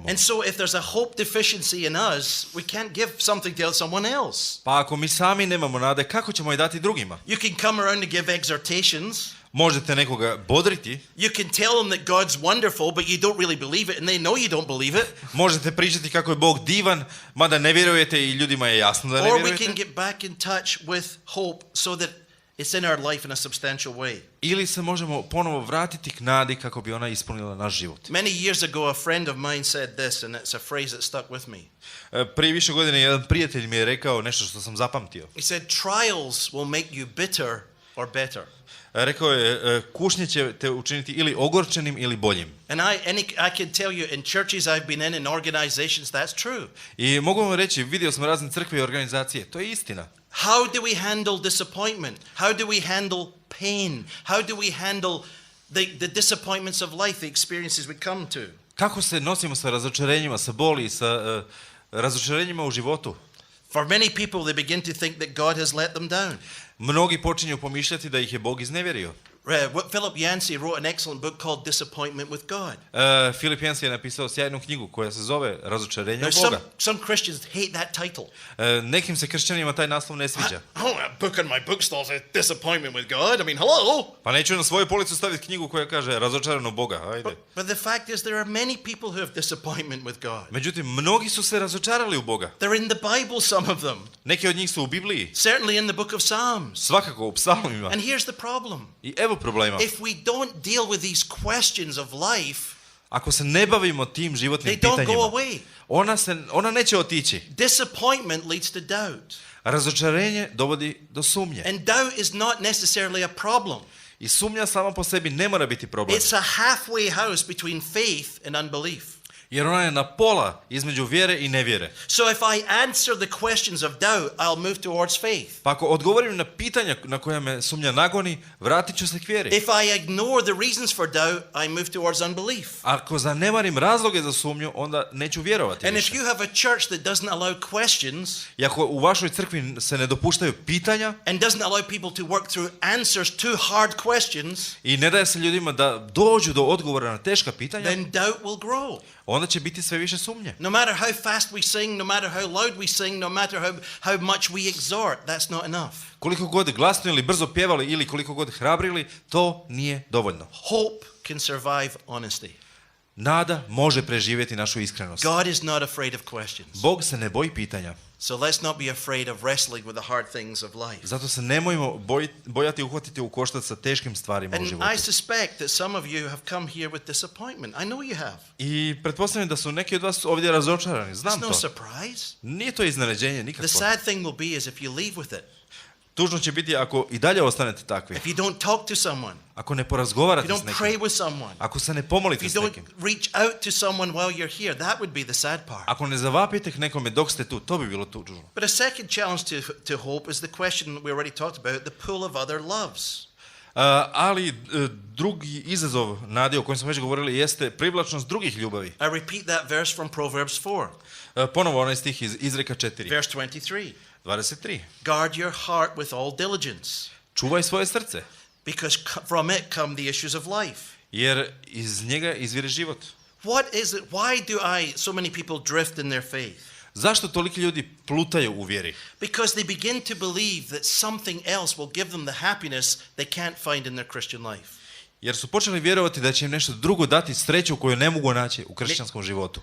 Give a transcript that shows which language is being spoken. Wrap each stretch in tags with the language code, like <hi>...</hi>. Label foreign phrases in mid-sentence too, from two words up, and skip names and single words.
<en>And so if there's a hope deficiency in us, we can't give something to someone else.</en> <hr>Pa ako mi sami nemamo nade, kako ćemo je dati drugima?</hr> <en>You can come around and give exhortations.</en> <hr>Možete nekoga bodriti.</hr> <en>You can tell them that God's wonderful, but you don't really believe it, and they know you don't believe it.</en> <hr>Možete pričati kako je Bog divan, mada ne vjerujete i ljudima je jasno da ne</hr> <en>Or we</en> <hr>vjerujete.</hr> <en>can get back in touch with hope so that it's in our life in a substantial way.</en> <hr>Ili se možemo ponovo vratiti k nadi kako bi ona ispunila naš život.</hr> <en>Many years ago, a friend of mine said this, and it's a phrase that stuck with me.</en> <hr>Prije više godine jedan prijatelj mi je rekao nešto što sam zapamtio.</hr> <en>He said, trials will make you bitter or better.</en> <hr>Rekao je, kušnje će te učiniti ili ogorčenim ili boljim.</hr> <en>And I can tell you, in churches I've been in organizations, that's true.</en> <hr>I mogu vam reći, vidio sam razne crkve i organizacije, to je istina.</hr> <en>How do we handle disappointment? How do we handle pain? How do we handle the disappointments of life, the experiences we come to?</en> <hr>Kako se nosimo sa razočarenjima, sa boli, sa razočarenjima u životu?</hr> <en>For many people, they begin to think that God has let them down.</en> <hr>Mnogi počinju pomišljati da ih je Bog iznevjerio.</hr> <en>Philip Yancey wrote an excellent book called Disappointment with God.</en> <hr>Philip Yancey je napisao sjajnu knjigu koja se zove Razočarenje</hr> <en>Now,</en> <hr>u Boga.</hr> <en>some Christians hate that title.</en> <hr>Nekim se kršćanima taj naslov ne sviđa.</hr> <en>Oh, a book on my bookstall says Disappointment with God. I mean, hello.</en> <hr>Pa neću na svoju policu staviti knjigu koja kaže Razočarano Boga, ajde.</hr> <en>But the fact is, there are many people who have disappointment with God.</en> <hr>Međutim, mnogi su se razočarali u Boga.</hr> <en>They're in the Bible, some of them.</en> <hr>Neki od njih su u Bibliji.</hr> <en>Certainly in the book of Psalms.</en> <hr>Svakako u psalmima.</hr> <en>And here's the problem.</en> <hr>I evo problema.</hr> <en>If we don't deal with these questions of life,</en> <hr>Ako se ne bavimo tim životnim</hr> <en>they don't</en> <hr>pitanjima,</hr> <en>go away.</en> <hr>ona neće otići.</hr> <en>Disappointment leads to doubt.</en> <hr>Razočarenje dovodi do sumnje.</hr> <en>And doubt is not necessarily a problem.</en> <hr>I sumnja sama po sebi ne mora biti problem.</hr> <en>It's a halfway house between faith and unbelief.</en> <hr>Jer ona je na pola između vjere i nevjere.</hr> <en>So if I answer the questions of doubt, I'll move towards faith.</en> <hr>Pa ako odgovorim na pitanja na koja me sumnja nagoni, vratit ću se k vjeri.</hr> <en>If I ignore the reasons for doubt, I move towards unbelief.</en> <hr>Ako zanemarim razloge za sumnju, onda neću vjerovati</hr> <en>And</en> <hr>više.</hr> <en>if you have a church that doesn't allow questions</en> <hr>I ako u vašoj crkvi se ne dopuštaju pitanja</hr> <en>and doesn't allow people to work through answers to hard questions,</en> <hr>i ne daje se ljudima da dođu do odgovora na teška pitanja,</hr> <en>then doubt will grow.</en> <hr>onda će biti sve više sumnje.</hr> <en>No matter how fast we sing, no matter how loud we sing, no matter how much we exhort, that's not enough.</en> <hr>Koliko god glasno ili brzo pjevali ili koliko god hrabrili, to nije dovoljno.</hr> <en>Hope can survive honesty.</en> <hr>Nada može preživjeti našu iskrenost.</hr> <en>God is not afraid of questions.</en> <hr>Bog se ne boji pitanja.</hr> <en>So let's not be afraid of wrestling with the hard things of life.</en> <hr>Zato se nemojmo bojati uhvatiti u koštac sa teškim stvarima u</hr> <en>And</en> <hr>životu.</hr> <en>I suspect that some of you have come here with disappointment. I know you have.</en> <hr>I pretpostavljam da su neki od vas ovdje razočarani. Znam</hr> <en>It's no</en> <hr>to.</hr> <en>surprise.</en> <hr>Nije to iznenađenje</hr> <en>The</en> <hr>nikakvo.</hr> <en>sad thing will be is if you leave with it.</en> <hr>Tužno će biti ako i dalje ostanete takvi.</hr> <en>If you don't talk to someone.</en> <hr>Ako ne</hr> <en>If</en> <hr>porazgovarate</hr> <en>you</en> <hr>s</hr> <en>don't</en> <hr>nekim.</hr> <en>pray with someone.</en> <hr>Ako se ne</hr> <en>If</en> <hr>pomolite</hr> <en>you</en> <hr>s</hr> <en>don't</en> <hr>nekim.</hr> <en>reach out to someone while you're here, that would be the sad part.</en> <hr>Ako ne zavapite k nekome dok ste tu, to bi bilo tužno.</hr> <en>But a second challenge to hope is the question that we already talked about, the pull of other loves.</en> <hr>Ali drugi izazov nade o kojem smo već govorili jeste privlačnost drugih ljubavi.</hr> <en>I repeat that verse from Proverbs 4,</en> <hr>Ponovo onaj stih iz Izreka 4.</hr> <en>verse 23.</en> <hr>23.</hr> <en>Guard your heart with all diligence,</en> <hr>Čuvaj svoje srce,</hr> <en>because from it come the issues of life.</en> <hr>jer iz njega izvire život.</hr> <en>What is it? Why do so many people drift in their faith?</en> <hr>Zašto toliki ljudi plutaju u vjeri?</hr> <en>Because they begin to believe that something else will give them the happiness they can't find in their Christian life.</en> <hr>Jer su počeli vjerovati da će im nešto drugo dati sreću koju ne mogu naći u kršćanskom životu.</hr>